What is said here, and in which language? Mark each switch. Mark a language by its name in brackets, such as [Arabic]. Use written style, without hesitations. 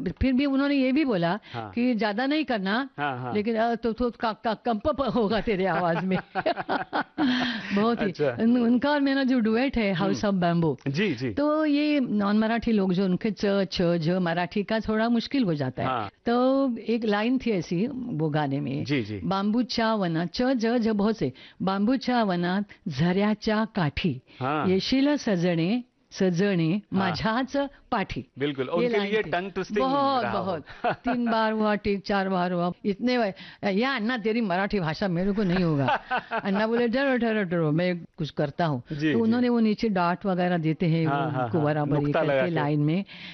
[Hindi] फिर भी उन्होंने ये भी बोला कि ज्यादा नहीं करना, लेकिन कंप होगा तेरे आवाज में। बहुत ही अच्छा। उनका और मेरा जो डुएट है हाउस ऑफ बैम्बू, जी जी, तो ये नॉन मराठी लोग जो उनके च छ झ मराठी का थोड़ा मुश्किल हो जाता है। तो एक लाइन थी ऐसी वो गाने में, जी जी, [Marathi] बाम्बू चा वना च झ झ [Hindi] बहुत से, [Marathi] बाम्बू चा वना झऱ्या चा काठी, येशील सजणे सजने माझाच पाठी। [Hindi] बिल्कुल, उनके लिए टंग ट्विस्टिंग बहुत बहुत। तीन बार हुआ ठीक, चार बार हुआ इतने बार, या अन्ना तेरी मराठी भाषा मेरे को नहीं होगा। अन्ना बोले डरो डरो डरो, मैं कुछ करता हूँ। तो उन्होंने वो नीचे डांट वगैरह देते हैं उनको बराबर लाइन में।